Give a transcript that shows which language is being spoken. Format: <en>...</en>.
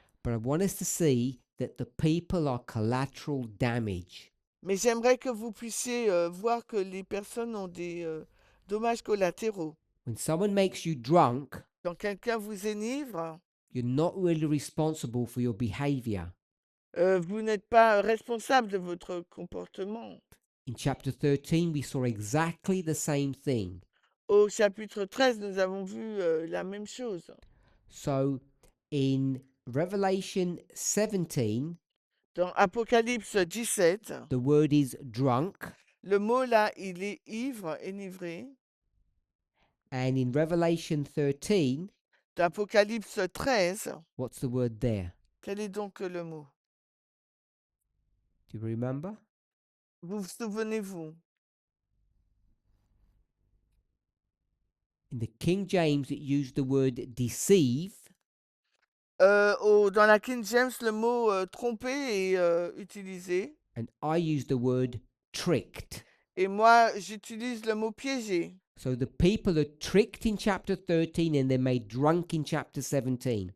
<en>But I want us to see that the people are collateral damage.</en> <fr>Mais j'aimerais que vous puissiez voir que les personnes ont des dommages collatéraux.</fr> <en>When someone makes you drunk,</en> <fr>Quand quelqu'un vous enivre,</fr> <en>you're not really responsible for your behavior.</en> <fr>vous n'êtes pas responsable de votre comportement.</fr> <en>In chapter 13, we saw exactly the same thing.</en> <fr>Au chapitre 13, nous avons vu la même chose.</fr> <en>So in Revelation 17,</en> <fr>Dans Apocalypse 17,</fr> <en>the word is drunk.</en> <fr>le mot là, il est ivre, enivré.</fr> <en>And in Revelation 13,</en> <fr>Dans Apocalypse 13,</fr> <en>what's the word there?</en> <fr>quel est donc le mot?</fr> <en>Do you remember?</en> <fr>Vous vous souvenez-vous?</fr> <en>In the King James, it used the word deceive.</en> <fr>Dans la King James, le mot tromper est utilisé.</fr> <en>And I use the word tricked.</en> <fr>Et moi, j'utilise le mot piéger.</fr> <en>So the people are tricked in chapter 13 and they're made drunk in chapter 17.</en>